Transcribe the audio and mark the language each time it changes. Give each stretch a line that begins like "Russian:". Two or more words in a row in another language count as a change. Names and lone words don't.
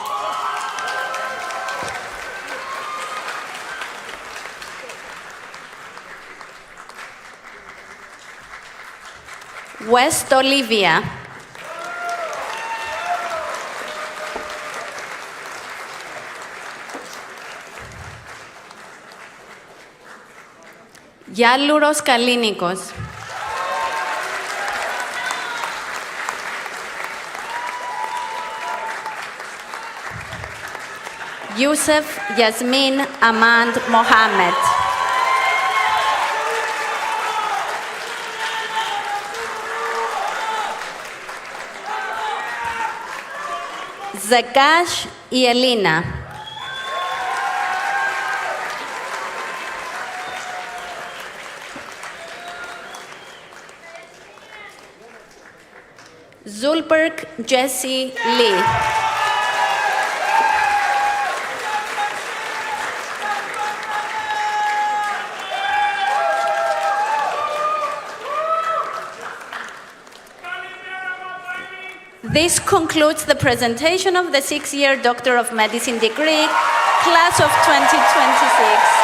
English: West Olivia. Γιάλουρος Καλίνικος. Yusuf Yasmin Amand Mohammed. Zakash Yelina. Zulberg Jesse Lee. This concludes the presentation of the six-year Doctor of Medicine degree, class of 2026.